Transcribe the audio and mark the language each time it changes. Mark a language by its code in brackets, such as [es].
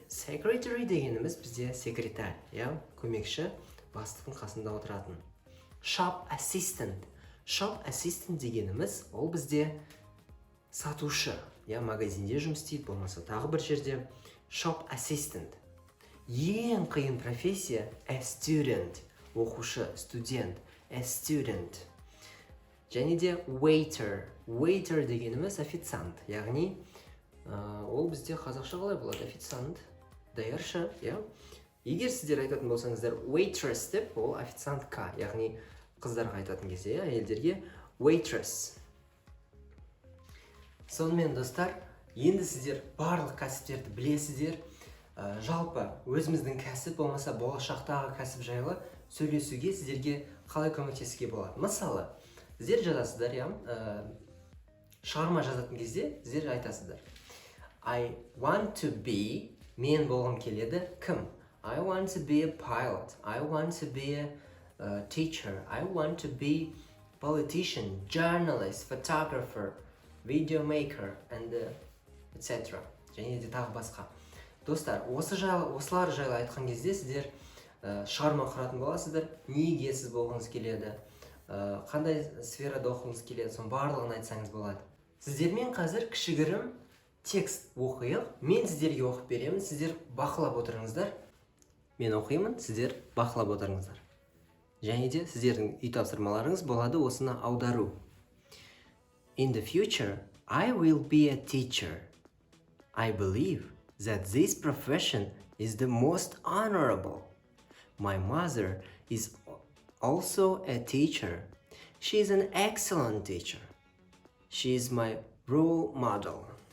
[kk] Secretary дегеніміз бізде секретарь, көмекші, бастықтың қасында отыратын. [en] Shop assistant. [kk] Shop assistant дегеніміз ол бізде сатушы, магазинде жұмыс істейді, болмаса тағы бір жерде. [en] Shop assistant. [kk] Ең қиын профессия a student. Оқушы, студент, a student. Және де waiter. Waiter дегеніміз официант, яғни ол бізде қазақша қалай болады? Официант, даяршы, Егер сіздер айтатын болсаңыздар waitress деп, ол официантка, яғни қыздарға айтатын кезде, әйелдерге waitress. Сонымен достар, енді сіздер барлық кәсіптерді білесіздер. Жалпы өзіміздің кәсіп болмаса болашақтағы кәсіп жайлы сөйлесуге сіздерге қалай көмектесуге болады? Мысалы, сіздер жазасыздар, шығарма жазатын кезде сіздер айтасыздар. [en] I want to be, [kk] мен болғым келеді, кім? [en] I want to be a pilot. I want to be a teacher. I want to be politician, journalist, photographer, video maker, and etc. [kk] Және де тағы басқа. Достар, осылар жайлы айтқан кезде сіздер шығарма құратын боласыздар. Неге сіз болғыңыз келеді? Қандай сферада оқығыңыз келеді? Соның барлығын айтсаңыз болады. Сіздермен қазір кішігірім текст оқиық. Мен сіздерге оқып беремін. Сіздер бақылап отырыңыздар. Мен оқимын, сіздер бақылап отырыңыздар. Және де сіздердің үй тапсырмаларыңыз болады осыны аудару. [en] In the future, I will be a teacher. I believe that this profession is the most honorable. My mother is also a teacher. She is an excellent teacher. She is my role model.